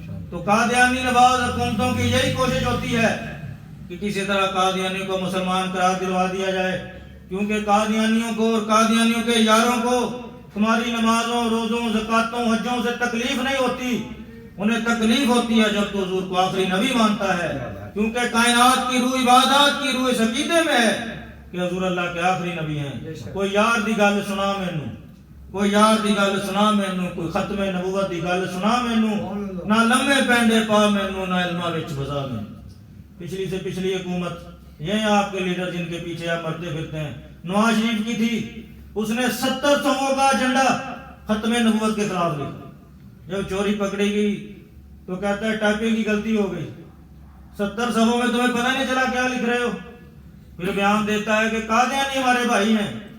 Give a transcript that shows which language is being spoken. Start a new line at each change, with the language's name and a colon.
Urdu: تو قادیانی نواز حکومتوں کی یہی کوشش ہوتی ہے کہ کسی طرح قادیانیوں کو مسلمان قرار دلوا دیا جائے، کیونکہ قادیانیوں کو اور قادیانیوں کے یاروں کو تمہاری نمازوں، روزوں، زکاتوں، حجوں سے تکلیف نہیں ہوتی، انہیں تکلیف ہوتی ہے جب تو حضور کو آخری نبی مانتا ہے. کیونکہ کائنات کی روح عبادات کی روح اس عقیدے میں ہے کہ حضور اللہ کے آخری نبی ہیں.
Punjabi: کوئی یار دی گل سنا مینوں، کوئی یار دی گل سنا مینوں، کوئی ختم نبوت دی گل سنا مینوں، نہ لمے پینڈے پا مینوں، نہ علماں وچ بزا مینوں.
Urdu: پچھلی سے پچھلی حکومت یہ آپ کے لیڈر جن کے پیچھے آپ مرتے پھرتے ہیں، نواز شریف کی تھی، اس نے 70 صفوں کا ایجنڈا ختم نبوت کے خلاف لکھا. جب چوری پکڑی گئی تو کہتا ہے ٹائپنگ کی غلطی ہو گئی، 70 صفوں میں تمہیں پتہ نہیں چلا کیا لکھ رہے ہو. پھر بیان دیتا ہے کہ قادیانی ہمارے بھائی ہیں،